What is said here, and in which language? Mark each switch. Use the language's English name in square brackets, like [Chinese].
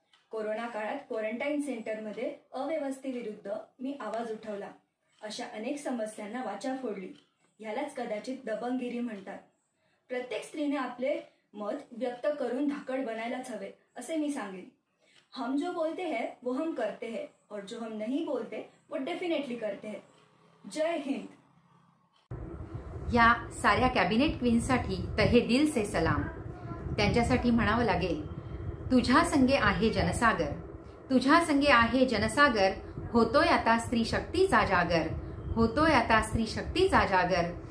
[Marathi] Corona काळात quarantine सेंटरमध्ये अव्यवस्थेविरुद्ध मी आवाज उठवला। अशा अनेक समस्यांना वाचा फोडली। ह्यालाच कदाचित दबंगगिरी म्हणतात. प्रत्येक स्त्रीने आपले मत व्यक्त करून धाकड बनायलाच हवे असे मी सांगेन. [Hindi] हम जो बोलते हैं वो हम करते हैं और जो हम नहीं बोलते वो डेफिनेटली करते हैं. जय हिंद. [Marathi] या साऱ्या कॅबिनेट क्वीन्ससाठी [Hindi] तहे दिल से सलाम. [Marathi] त्यांच्यासाठी म्हणावं लागेल, तुझ्या संगे आहे जनसागर, तुझ्या संगे आहे जनसागर, होतोय आता स्त्री शक्तीचा जागर, होतोय आता स्त्री शक्तीचा जागर.